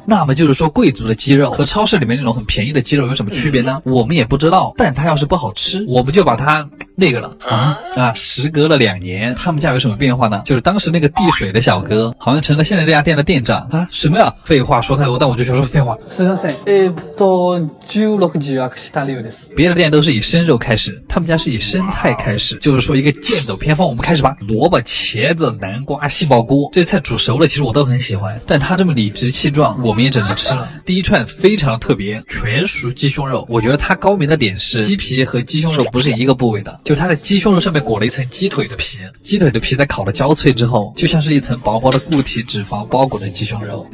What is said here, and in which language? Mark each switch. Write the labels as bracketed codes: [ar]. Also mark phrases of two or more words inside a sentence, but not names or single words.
[zh] 那么就是说，贵族的鸡肉和超市里面那种很便宜的鸡肉有什么区别呢？我们也不知道，但它要是不好吃，我们就把它那个了时隔了2年，他们家有什么变化呢？就是当时那个递水的小哥，好像成了现在这家店的店长啊？什么呀？废话说太多，但我就想说废话。 [ja] すみません。16時は下流です。 [zh] 别的店都是以生肉开始，他们家是以生菜开始，就是说一个剑走偏锋。我们开始吧，萝卜、茄子、南瓜、杏鲍菇，这些菜煮熟了，其实我都很喜欢，但它这么理直气壮，我们也只能吃了。第一串非常特别，全熟鸡胸肉，我觉得它高明的点是鸡皮和鸡胸肉不是一个部位的，就它的鸡胸肉上面裹了一层鸡腿的皮，鸡腿的皮在烤的焦脆之后，就像是一层薄薄的固体脂肪包裹的鸡胸肉。